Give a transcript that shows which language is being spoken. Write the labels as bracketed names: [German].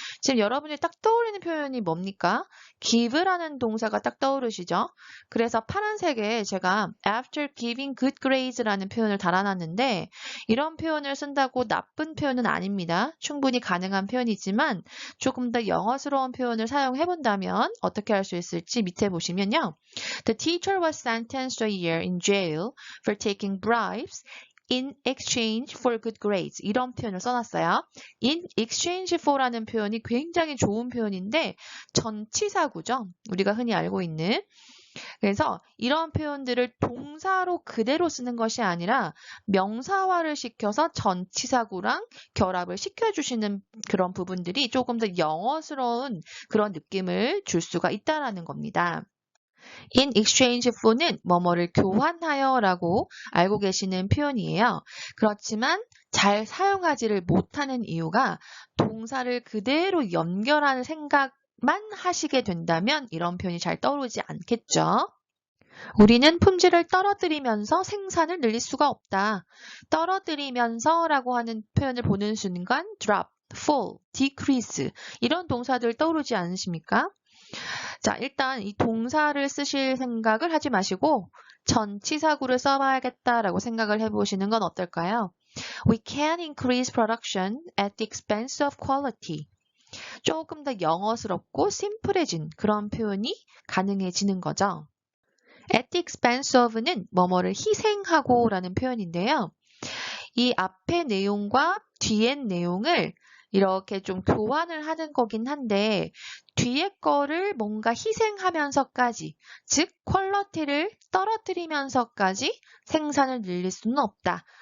[Korean] 지금 여러분이 딱 떠올리는 표현이 뭡니까? give라는 동사가 딱 떠오르시죠? 그래서 파란색에 제가 [English] after giving good grades [Korean] 라는 표현을 달아놨는데 이런 표현을 쓴다고 나쁜 표현은 아닙니다. 충분히 가능한 표현이지만 조금 더 영어스러운 표현을 사용해본다면 어떻게 할 수 있을지 밑에 보시면요. [English] The teacher was sentenced to a year in jail for taking bribes in exchange for good grades. [Korean] 이런 표현을 써놨어요. [English] in exchange for [Korean] 라는 표현이 굉장히 좋은 표현인데 전치사구죠. 우리가 흔히 알고 있는. 그래서 이런 표현들을 동사로 그대로 쓰는 것이 아니라 명사화를 시켜서 전치사구랑 결합을 시켜주시는 그런 부분들이 조금 더 영어스러운 그런 느낌을 줄 수가 있다는 겁니다. [English] in exchange for [Korean] 는 뭐뭐를 교환하여 라고 알고 계시는 표현이에요. 그렇지만 잘 사용하지를 못하는 이유가 동사를 그대로 연결하는 생각만 하시게 된다면 이런 표현이 잘 떠오르지 않겠죠. 우리는 품질을 떨어뜨리면서 생산을 늘릴 수가 없다. 떨어뜨리면서 라고 하는 표현을 보는 순간 [English] drop, fall, decrease [Korean] 이런 동사들 떠오르지 않으십니까? 자, 일단 이 동사를 쓰실 생각을 하지 마시고 전치사구를 써봐야겠다라고 생각을 해보시는 건 어떨까요? [English] We can increase production at the expense of quality. [Korean] 조금 더 영어스럽고 심플해진 그런 표현이 가능해지는 거죠. [English] At the expense of [Korean] 는 뭐뭐를 희생하고 라는 표현인데요. 이 앞의 내용과 뒤의 내용을 이렇게 좀 교환을 하는 거긴 한데 뒤에 거를 뭔가 희생하면서까지, 즉 퀄리티를 떨어뜨리면서까지 생산을 늘릴 수는 없다.